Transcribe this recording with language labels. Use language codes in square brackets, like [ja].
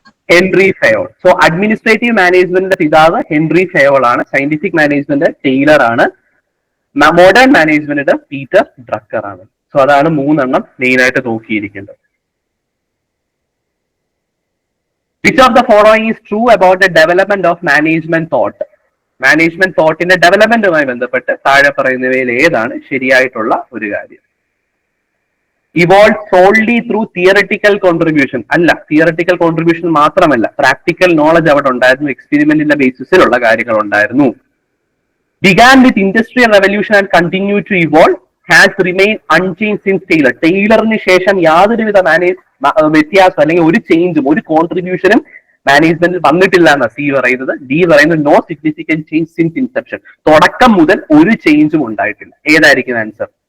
[ml] Henry Fayol. So administrative മാനേജ്മെന്റിന്റെ പിതാവ് Henry Fayol ആണ്. സയന്റിഫിക് മാനേജ്മെന്റ് ടെയ്ലർ ആണ്. മോഡേൺ മാനേജ്മെന്റ് പീറ്റർ ഡ്രക്കർ ആണ്. സോ അതാണ് മൂന്നെണ്ണം മെയിൻ ആയിട്ട് നോക്കിയിരിക്കേണ്ടത്. [en] Which of the following is true about the development of management thought? [ml] Management തോട്ടിന്റെ ഡെവലപ്മെന്റുമായി ബന്ധപ്പെട്ട് താഴെ പറയുന്നവയിൽ ഏതാണ് ശരിയായിട്ടുള്ള ഒരു കാര്യം? [en] Evolve solely through theoretical contribution. [ml] അല്ല, തിയററ്റിക്കൽ കോൺട്രിബ്യൂഷൻ മാത്രമല്ല, പ്രാക്ടിക്കൽ നോളജ് അവിടെ ഉണ്ടായിരുന്നു, എക്സ്പെരിമെന്റിന്റെ ബേസിസിലുള്ള കാര്യങ്ങൾ ഉണ്ടായിരുന്നു. [en] Began with industrial revolution and continue to evolve, has remained unchanged since Taylor. [ml] ടൈലറിന് ശേഷം യാതൊരുവിധ വ്യത്യാസം അല്ലെങ്കിൽ ഒരു ചേഞ്ചും ഒരു കോൺട്രിബ്യൂഷനും മാനേജ്മെന്റിൽ വന്നിട്ടില്ല എന്നാണ് സി പറയുന്നത്. ഡി പറയുന്നത് [en] No significant change since inception. [ml] തുടക്കം മുതൽ ഒരു ചേഞ്ചും ഉണ്ടായിട്ടില്ല. ഏതായിരിക്കും ആൻസർ?